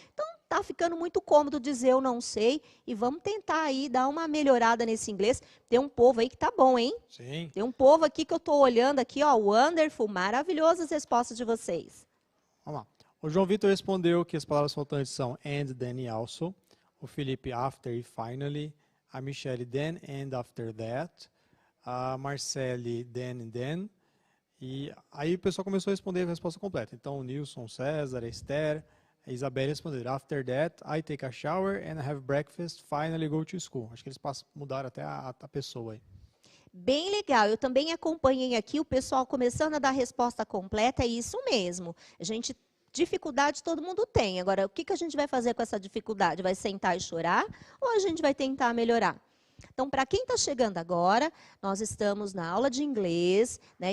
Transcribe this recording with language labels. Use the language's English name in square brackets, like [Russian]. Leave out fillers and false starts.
[Portuguese] Então tá ficando muito cômodo dizer eu não sei e vamos tentar aí dar uma melhorada nesse inglês. Tem um povo aí que tá bom, hein? Sim. Tem um povo aqui que eu estou olhando aqui, ó, wonderful, maravilhoso as respostas de vocês. Vamos lá. O João Vitor respondeu que as palavras faltantes são and, then e also. O Felipe after e finally. A Michelle, then and after that. A Marcele, then and then. E aí o pessoal começou a responder a resposta completa. Então, o Nilson, César, a Esther, a Isabelle responderam. [English] After that, I take a shower and have breakfast, finally go to school. [Portuguese] Acho que eles mudaram até a pessoa aí. Bem legal. Eu também acompanhei aqui o pessoal começando a dar a resposta completa. É isso mesmo. Dificuldade todo mundo tem. Agora, o que a gente vai fazer com essa dificuldade? Vai sentar e chorar ou a gente vai tentar melhorar? Então, para quem está chegando agora, nós estamos na aula de inglês, né?